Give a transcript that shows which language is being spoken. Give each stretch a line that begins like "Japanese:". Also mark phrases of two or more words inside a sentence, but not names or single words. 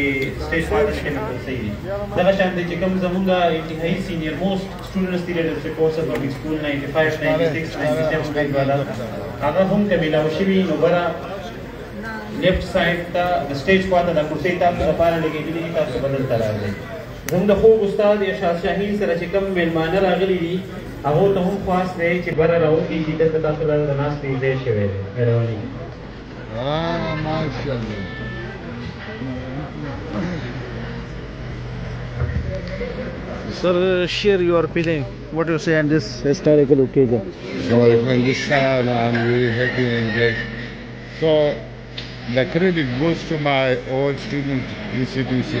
Pashto: سټیج پاتې کمیټل صحیح دي دغه شان دی چې کوم زموږ انتهایي
English: senior most students
Pashto: دي
English: leadership course public school
Pashto: 95 96 97 ګریډ والا هغه هم که ملاو شوي نو بره
English: left side
Pashto: ته د سټیج خواته دا کرسۍ تاسو لپاره لګېدلي دي تاسو به دلته راغلئ زموږ د خوږ استاد ارشاد شاهین سره چې کوم میلمانه راغلي دي هغو ته هم خواست دی چې بره راوخېږي دلته تاسو له د ناستې ځای شوی دی مهرباني ماشاءالله.
English: Sir, share your feeling. What do you say on this historical occasion? So from this time I'm really happy and glad. So the credit goes to my old student institution.